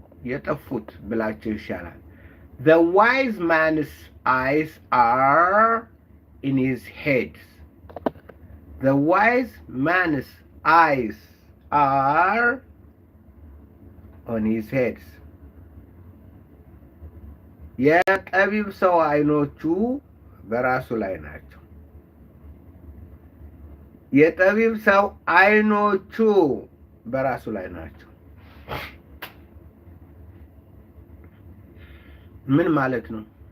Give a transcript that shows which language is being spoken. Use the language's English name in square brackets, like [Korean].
[Amharic] የጠፉት ብላችሁ ይሻላል። [English] The wise man's eyes are in his head. The wise man's eyes are on his head. [Amharic] የጠቢብ ሰው አይኖቹ በራሱ ላይ ናቸው። የጠቢብ ሰው አይኖቹ በራሱ ላይ ናቸው። ምን ማለት ነው?